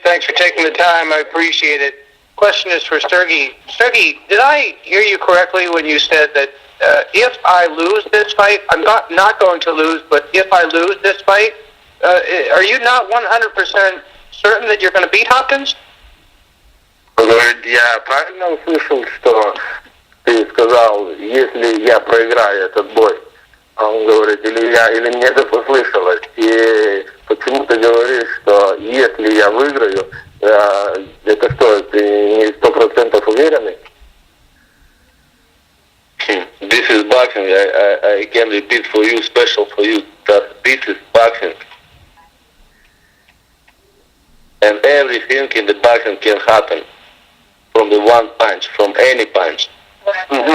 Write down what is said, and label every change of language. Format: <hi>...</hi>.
<en>Thanks for taking the time. I appreciate it. Question is for Sergey. Sergey, did I hear you correctly when you said that if I lose this fight, I'm not going to lose, but if I lose this fight, are you not 100% certain that you're going to beat Hopkins?</en> <ru>Я правильно услышал, что ты сказал, если я проиграю этот бой? Он говорит, или мне это послышалось. И почему ты говоришь, что если я выиграю, это что, ты не 100% уверенный?</ru> <en>This is boxing. I can repeat for you, special for you, that this is boxing. And everything in the boxing can happen from the one punch, from any punch. Mm-hmm.</en>